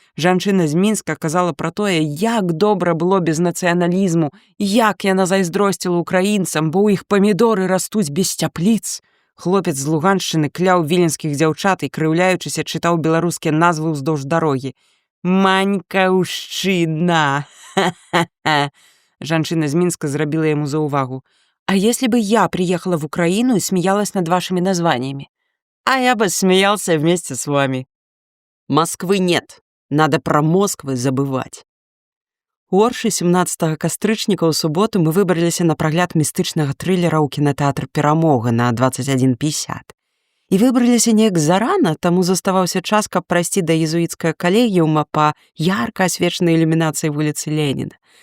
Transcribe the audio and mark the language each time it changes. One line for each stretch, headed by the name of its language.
Belarusian: Жанчына з Мінска казала пра тое, як добра было без нацыяналізму, як яна зайздросціла украінцам, бо ў іх памідоры растуць без цяпліц. Хлопец з Луганшчыны кляў віленскіх дзяўчат і, крыўляючыся, чытаў беларускія назвы ўздоўж дарогі. «Манькаўшчына! Ха-ха-ха!» Жанчына з Мінска зрабіла яму заўвагу.
Russian: А если бы я приехала в Украину и смеялась над вашими названиями? А я бы смеялся вместе с вами. Москвы нет. Надо про Москвы забывать.
Belarusian: У Оршы 17 кастрычніка ў суботу мы выбраліся на прагляд містычнага трылера ў кінатэатр «Перамога» на 21:50. І выбраліся неяк зарана, таму заставаўся час, каб прайсці да езуіцкага калегіума па ярка асвечанай ілюмінацыі вуліцы Леніна.